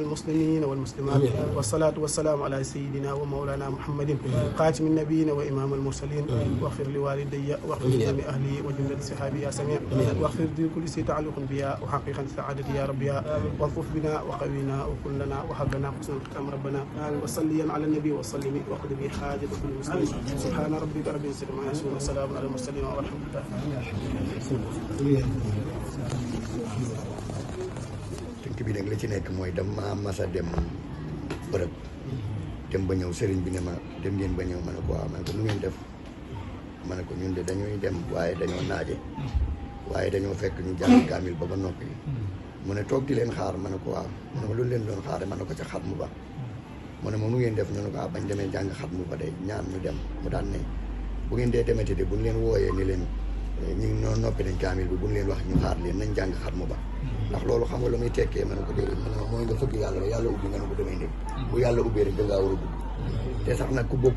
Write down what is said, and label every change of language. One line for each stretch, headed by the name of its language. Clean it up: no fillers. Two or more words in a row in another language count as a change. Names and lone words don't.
Arabic: المسلمين والمسلمات والصلاة والسلام على سيدنا ومولانا محمد خاتم النبيين وإمام المرسلين واغفر لوالدي واغفر لجميع أهلي وجملة صحابي يا سميع واغفر لكل شيء تعلق بها وحقيقة سعادتي يا رب والطف بنا وقوينا وكلنا وهب لنا حسن الختام ربنا وصليا على النبي وسلم وقد به حاجة كل مسلم سبحان ربك رب العزة عما يصفون وسلام على المرسلين والحمد لله.
Wolof: tënk bi nag la ci nekk mooy dama masa dem bërëb dem ba ñëw sëriñ bi ne ma dem ngeen ba ñëw ma ne ko waaw ma ne ko nu ngeen def ma ne ko ñun de dañuy dem waaye dañoo naaje waaye dañoo fekk ñu jàng kaamil ba noppi mu ne toog di leen xaar ma ne ko waaw mu ne ma lu leen doon xaare ma ne ko ca xatmu ba mu ne ma nu ngeen def ñu ne ko bañ demee jàng xatmu ba day ñaan ñu dem mu daan ne bu ngeen dee demete de buñ leen wooyee ni leen ñu ngi noonu noppi nañ kaamil bi buñ leen wax ñu xaar leen nañ jàng xatmu ba ndax loolu xam nga lu muy tekkee ma ne ko déedéet ma ne mooy nga fëgg yàlla yàlla ubbi nga ne ko damay ndég bu yàlla ubbee rek da ngaa war a dugg te sax nag ku bokkul